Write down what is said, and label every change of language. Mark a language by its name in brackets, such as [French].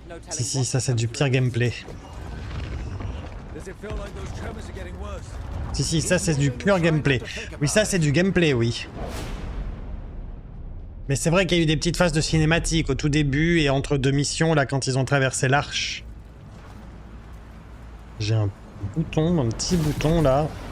[French] Si, ça c'est du pire gameplay. [English] Does it feel like those tremors are getting worse? [French] Si, ça c'est du pur gameplay. Oui, ça c'est du gameplay, oui. Mais c'est vrai qu'il y a eu des petites phases de cinématique au tout début et entre deux missions, là, quand ils ont traversé l'arche. J'ai un petit bouton, là.